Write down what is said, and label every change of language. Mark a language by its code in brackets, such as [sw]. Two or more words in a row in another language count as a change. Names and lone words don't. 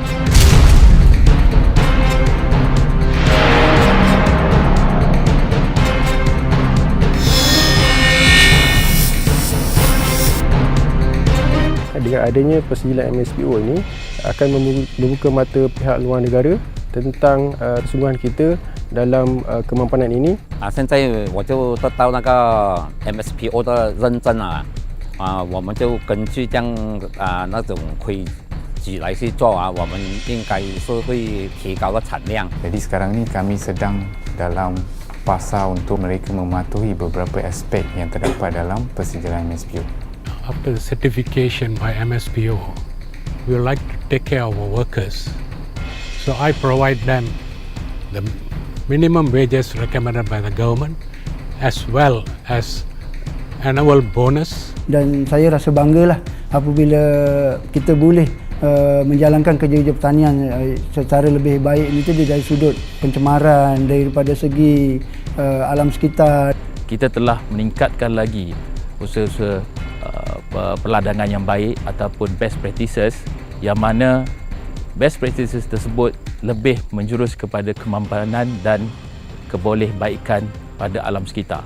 [ms] Dengan adanya pensijilan MSPO ini akan membuka mata pihak luar negara tentang kesungguhan kita dalam kemampanan ini. [zh] 现在我就得到那个 MSPO 的认证了，我们就根据这样那种规矩来去做我们应该是会提高个产量。 [ms] Jadi sekarang ni kami sedang dalam fasa untuk mereka mematuhi beberapa aspek yang terdapat dalam pensijilan MSPO. [en] After the certification by MSPO, we would like to take care of our workers So I provide them the minimum wages recommended by the government as well as annual bonus. [ms] Dan saya rasa banggalah apabila kita boleh menjalankan kerja-kerja pertanian secara lebih baik ini dari sudut pencemaran, daripada segi alam sekitar. Kita telah meningkatkan lagi usaha-usaha perladangan yang baik ataupun [en] best practices, [ms] yang mana [en] best practices [ms] tersebut lebih menjurus kepada kemampanan dan kebolehbaikan pada alam sekitar.